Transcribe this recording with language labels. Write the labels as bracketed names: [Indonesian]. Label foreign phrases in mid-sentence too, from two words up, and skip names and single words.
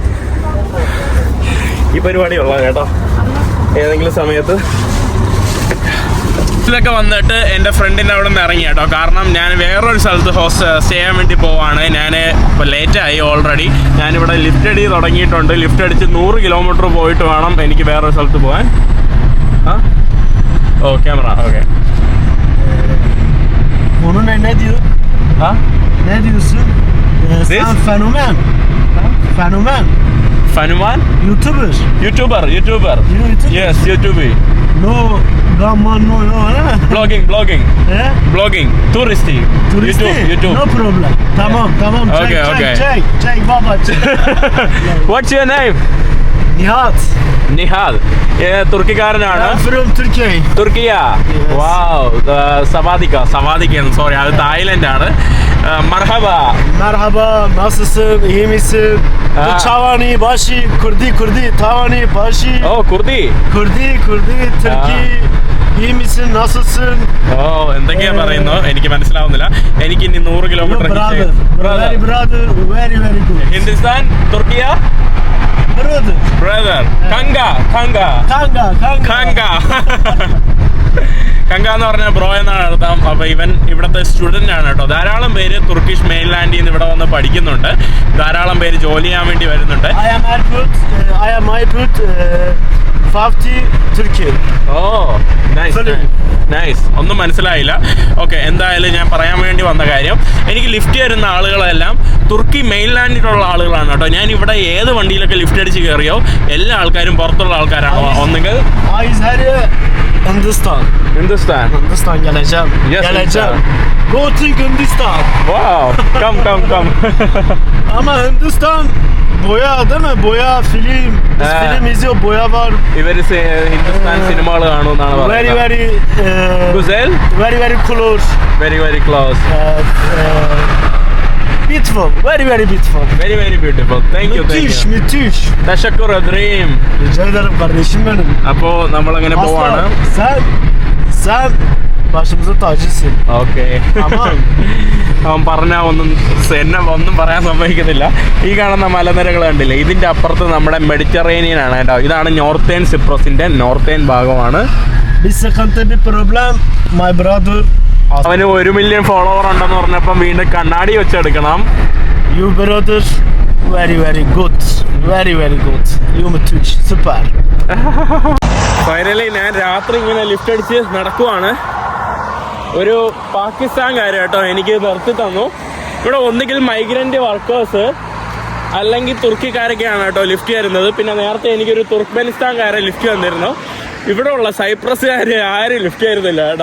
[Malayalam] ഈ പരിപാടിയുള്ള കേട്ടോ ഏതെങ്കിലും സമയത്ത് ഇതിലൊക്കെ വന്നിട്ട് എൻ്റെ ഫ്രണ്ടിൻ്റെ അവിടെ നിന്ന് ഇറങ്ങി കേട്ടോ. കാരണം ഞാൻ വേറൊരു സ്ഥലത്ത് സ്റ്റേ ചെയ്യാൻ വേണ്ടി പോവാണ്. ഞാൻ ഇപ്പോൾ ലേറ്റായി ഓൾറെഡി. ഞാനിവിടെ ലിഫ്റ്റ് അടി തുടങ്ങിയിട്ടുണ്ട്. ലിഫ്റ്റ് അടിച്ച് 100 കിലോമീറ്റർ പോയിട്ട് വേണം എനിക്ക് വേറൊരു സ്ഥലത്ത് പോകാൻ. [English] Camera, okay. [Turkish] Onunla ne diyor? Ha? Ne diyorsun? Sen fenomen. Fenomen. Fenomen? [English] YouTuber. YouTuber. YouTuber. Yes, YouTube. No, gaman no, ha? Blogging. Blogging. Turisti. YouTube. No problem. [Turkish] Tamam. Çek baba. [English] What's your name? Nihal. [Malayalam] തുർക്കിക്കാരനാണ്. [English] From Turkey. [Malayalam] തുർക്കിയ. Wow. Savadika. [English] Sorry, [Malayalam] അത് തായ്ലൻഡ് ആണ്. [Turkish] Merhaba. Nasılsın? İyi misin? Çavani, başı, Kurdi, tavani, başı. [English] Oh, Kurdi. [Turkish] Türkiye. İyi misin? Nasılsın? [Malayalam] എന്തൊക്കെയാ പറയുന്നു എനിക്ക് മനസ്സിലാവുന്നില്ല. എനിക്ക് ഇനി 100 കിലോമീറ്റർ. [English] Brother. Very good. [Malayalam] ഹിന്ദുസ്ഥാൻ, തുർക്കിയ. Brother. Kanga. കങ്ക എന്ന് പറഞ്ഞ ബ്രോ എന്നാണ് അർത്ഥം. അപ്പോൾ ഇവൻ ഇവിടുത്തെ സ്റ്റുഡൻ്റ് ആണ് കേട്ടോ. ധാരാളം പേര് തുർക്കിഷ് മെയിൻലാൻഡിൽ നിന്ന് ഇവിടെ വന്ന് പഠിക്കുന്നുണ്ട്. ധാരാളം പേര് ജോലി ചെയ്യാൻ വേണ്ടി വരുന്നുണ്ട്. [English] I am Aykut, 50 Turkey. [Malayalam] നൈസ്. ഒന്നും മനസ്സിലായില്ല. ഓക്കെ, എന്തായാലും ഞാൻ പറയാൻ വേണ്ടി വന്ന കാര്യം, എനിക്ക് ലിഫ്റ്റ് തരുന്ന ആളുകളെല്ലാം തുർക്കി മെയിൻലാൻഡിലുള്ള ആളുകളാണ് കേട്ടോ. ഞാൻ ഇവിടെ ഏത് വണ്ടിയിലൊക്കെ ലിഫ്റ്റ് അടിച്ച് കയറിയോ എല്ലാ ആൾക്കാരും പുറത്തുള്ള ആൾക്കാരാണോ? ഒന്നുകിൽ [Turkish] Hindistan geleceğim. [English] Yes, [Turkish] Geleceğim. [English] Go to Hindistan. Wow. Come. [Turkish] Ama Hindistan boya değil mi? Boya film. Film izliyor, boya var. [Malayalam] ഇവര് ഹിന്ദുസ്ഥാൻ സിനിമകൾ കാണുമെന്നാണ് പറയുന്നത്. [English] Very [Turkish] Güzel. [English] Very close. Very close. Beautiful. Very beautiful. Very beautiful. Thank you. [Turkish] Müthiş. Teşekkür ederim. Rica ederim kardeşim benim. [Malayalam] അപ്പോ നമ്മളങ്ങനെ പോവാണ്. [Turkish] Sen başımızın tacısın. [Malayalam] ഓക്കെ. [Turkish] Tamam. [Malayalam] അവൻ പറഞ്ഞാൽ എന്നെ ഒന്നും പറയാൻ സമ്മതിക്കുന്നില്ല. ഈ കാണുന്ന മലനിരകൾ കണ്ടില്ലേ, ഇതിന്റെ അപ്പുറത്ത് നമ്മുടെ മെഡിറ്ററേനിയൻ ആണ് കേട്ടോ. ഇതാണ് നോർത്തേൺ സിപ്രസിന്റെ നോർത്തേൺ ഭാഗമാണ്. [Turkish] Bir sıkıntı, bir problem, [English] my brother. [Malayalam] അവന് 1 മില്യൺ ഫോളോവർ ഉണ്ടെന്ന് പറഞ്ഞപ്പം വീണ്ടും കണ്ണാടി വെച്ചെടുക്കണം. [English] You brother, very good. Very good. You müthiş, süper. [Malayalam] ഫൈനലി ഞാൻ രാത്രി ഇങ്ങനെ ലിഫ്റ്റ് അടിച്ച് നടക്കുവാണ്. ഒരു പാകിസ്ഥാൻകാർ കേട്ടോ എനിക്ക് നിർത്തി തന്നു. ഇവിടെ ഒന്നുകിൽ [English] migrant workers [Malayalam] അല്ലെങ്കിൽ തുർക്കിക്കാരൊക്കെയാണ് കേട്ടോ ലിഫ്റ്റ് തരുന്നത്. പിന്നെ നേരത്തെ എനിക്കൊരു തുർക്ക്മെനിസ്ഥാൻകാരെ ലിഫ്റ്റ് തന്നിരുന്നു. ഇവിടെ ഉള്ള സൈപ്രസുകാർ ആരും ലിഫ്റ്റ് തരുന്നില്ല കേട്ടോ.